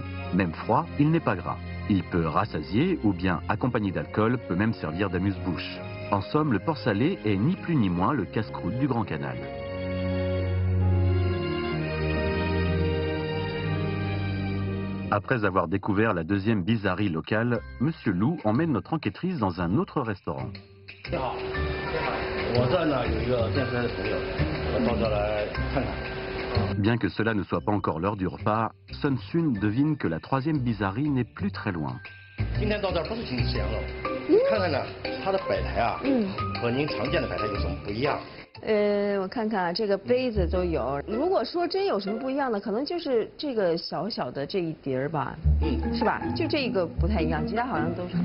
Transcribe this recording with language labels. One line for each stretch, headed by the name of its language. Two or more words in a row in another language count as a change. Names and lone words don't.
French: Même froid, il n'est pas gras. Il peut rassasier ou bien, accompagné d'alcool, peut même servir d'amuse-bouche. En somme, le porc salé est ni plus ni moins le casse-croûte du Grand Canal. Après avoir découvert la deuxième bizarrerie locale, Monsieur Lou emmène notre enquêtrice dans un autre restaurant.
Chinese: 你好，我这呢有一个健身的朋友，我到这来看看。
French: Bien que cela ne soit pas encore l'heure du repas, Sun Sun devine que la troisième bizarrerie n'est plus très loin.
Chinese: 今天到这儿不是请你吃羊肉，看看呢，它的摆台啊，和您常见的摆台有什么不一样？我看看啊，这个杯子都有。如果说真有什么不一样的，可能就是这个小小的这一碟儿吧，是吧？就这一个不太一样，其他好像都是。